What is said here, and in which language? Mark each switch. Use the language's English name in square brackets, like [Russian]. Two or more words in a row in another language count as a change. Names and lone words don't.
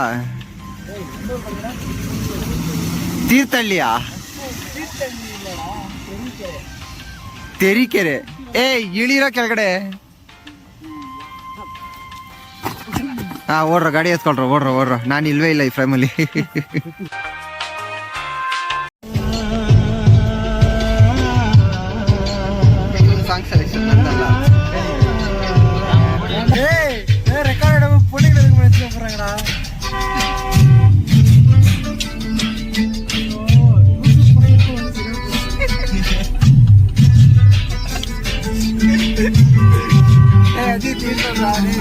[Kannada] ತೀರ್ಥಹಳ್ಳಿಯಾ ತೆರೀಕೆರೆ ಇಳಿರೋ ಕೆಳಗಡೆ ಓಡ್ರ ಗಾಡಿ ಎತ್ಕೊಳ್ರ ಓಡ್ರ ನಾನು ಇಲ್ವೇ ಇಲ್ಲ ಈ ಫ್ರೇಮಲ್ಲಿ [English] song selection [Kannada] ನಂದಲ್ಲ [Tamil] ரெக்கார்ட் பொண்ணுங்க எதுக்கு மேட்ச் போறாங்கடா ஏய் அஜி தீர்த்தடா